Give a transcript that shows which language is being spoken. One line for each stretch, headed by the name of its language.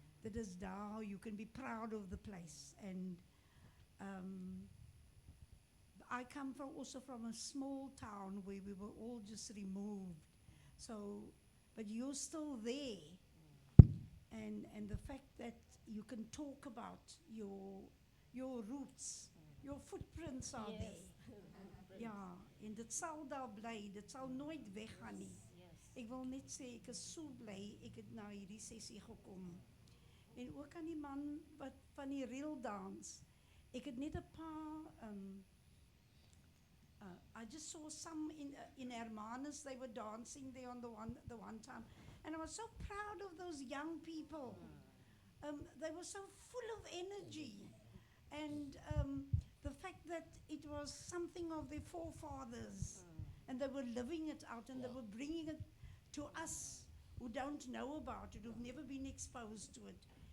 English: That is how you can be proud of the place. And I come also from a small town where we were all just removed. So, but you're still there. And the fact that you can talk about your roots, your footprints are there.
Afrikaans: Ja, en dit sal daar bly, dit sal nooit weggaan nie. Ek wil net sê ek is so bly ek het na hierdie sessie gekom. En ook aan die man wat van die reel dans. Ek het net 'n paar
English: I just saw some in Hermanus, they were dancing there on the one time, and I was so proud of those young people. They were so full of energy, and the fact that it was something of their forefathers, and they were living it out, and they were bringing it to us who don't know about it, who've never been exposed to it.